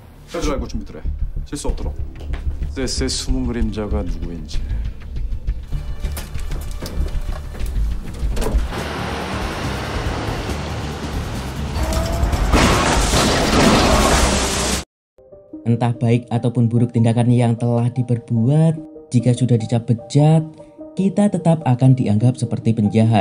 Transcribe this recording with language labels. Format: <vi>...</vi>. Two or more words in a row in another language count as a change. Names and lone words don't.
<ko>해줄 알고 준비들 해. 실수 없도록. 세스의 숨은 그림자가 누구인지.</ko> <id>Entah baik ataupun buruk tindakan yang telah diperbuat, jika sudah dicap bejat, kita tetap akan dianggap seperti penjahat.</id>